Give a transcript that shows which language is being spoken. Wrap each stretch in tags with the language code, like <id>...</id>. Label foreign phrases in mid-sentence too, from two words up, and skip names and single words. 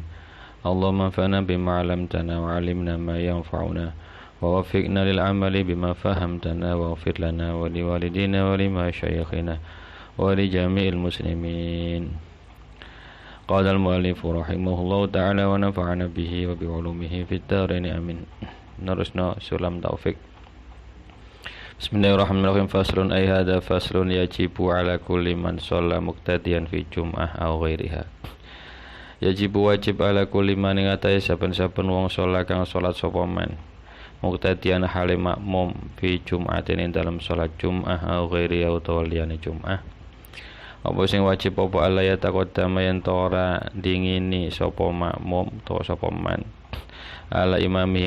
<ar>اللهم انفعنا بما علمتنا وعلمنا ما ينفعنا ووفقنا للعمل بما فهمتنا واغفر لنا ولوالدينا ولمشايخنا ولجميع المسلمين. قال المؤلف رحمه الله تعالى ونفعنا به وبعلومه في الدارين آمين. Narusna sulam taufik. بسم الله الرحمن الرحيم. فصل أي هذا فصل يجب على كل من صلى مقتديا في جمعة أو غيرها.</ar> <jv>Yajibu wajib</jv> <ar>على كل من</ar> <jv>ing atahe saben-saben wong salat kang salat sapa</jv> <ar>من مقتديا</ar> <jv>hale makmum</jv> <ar>في جمعة</ar> <jv>ing dalam salat jum'ah</jv> <ar>أو غيرها</ar> <jv>utawa liyane jum'ah. Apa sing wajib apa</jv> <ar>ألا يتقدم</ar> <jv>yen ora dingini sapa makmum utawa sapa</jv> <ar>من على إمامي</ar>